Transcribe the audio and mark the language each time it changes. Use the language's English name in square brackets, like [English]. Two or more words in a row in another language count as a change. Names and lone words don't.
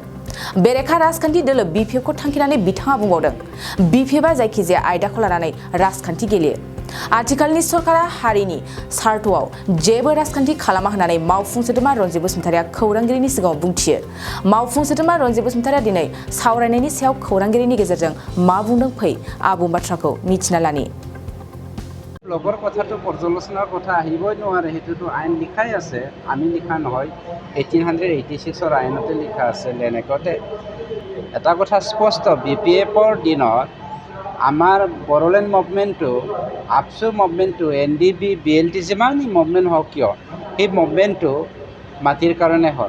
[Bodo] बेरेखा राजखान्थि दोलो बिपिएफखौ थांखिनानै बिथाङा बुंबावदों बिपिएफआ जायखिजाया आयदाखौ लानानै राजखान्थि गेलेयो। आथिखालनि सरकारा हारिनि सार्थआव जेबो राजखान्थि खालामा होननानै मावफुं सोद्रोमा रनजित बसुमतारिया खौरांगिरिनि सिगाङाव बुंथियो। मावफुं सोद्रोमा रनजित बसुमतारिया दिनै सावरायनायनि सायाव खौरांगिरिनि गेजेरजों मा बुंदों फै आबुं बाथ्राखौ मिथिना लानि। [Assamese] লগৰ কথাটো পৰ্যালোচনাৰ কথা আহিবই নোৱাৰে, সেইটোতো আইন লিখাই আছে, আমি লিখা নহয়। 1886 আইনতে লিখা আছে [English] land act. [Assamese] এটা কথা স্পষ্ট, বিপিএফৰ দিনত আমাৰ বড়োলেণ্ড মুভমেণ্টটো, আপচু মুভমেণ্টটো, এনডিপি, বিএলটি যিমানেই মুভমেণ্ট হওক কিয়, সেই মুভমেণ্টটো মাটিৰ কাৰণে হ'ল।